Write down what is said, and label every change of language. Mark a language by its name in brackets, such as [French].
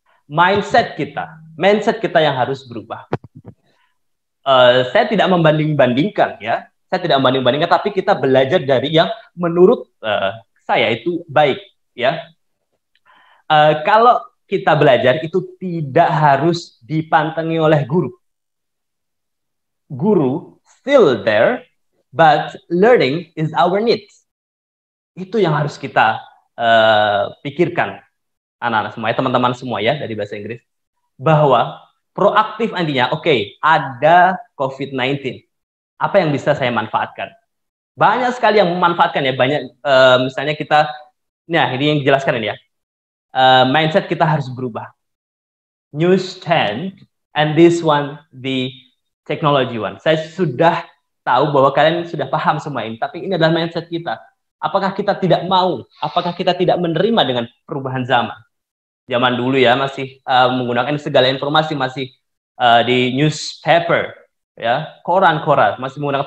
[Indonesian] Mindset kita yang harus berubah. Saya tidak membanding-bandingkan, ya. Saya tidak membanding-bandingkan, tapi kita belajar dari yang menurut saya itu baik, ya. Kalau kita belajar itu tidak harus dipantengi oleh guru. [English] Guru still there, but learning is our needs. [Indonesian] Itu yang harus kita pikirkan, anak-anak semua, ya, teman-teman semua, ya, dari bahasa Inggris, bahwa proaktif nantinya, oke, ada COVID-19, apa yang bisa saya manfaatkan? Banyak sekali yang memanfaatkan, ya, banyak, misalnya kita, nah ini yang dijelaskan ini, ya, mindset kita harus berubah. [English] News 10, and this one, the technology one. [Indonesian] Saya sudah tahu bahwa kalian sudah paham semua ini, tapi ini adalah mindset kita. Apakah kita tidak mau? Apakah kita tidak menerima dengan perubahan zaman? Zaman dulu, ya, masih menggunakan segala informasi masih di newspaper, ya, koran-koran masih menggunakan.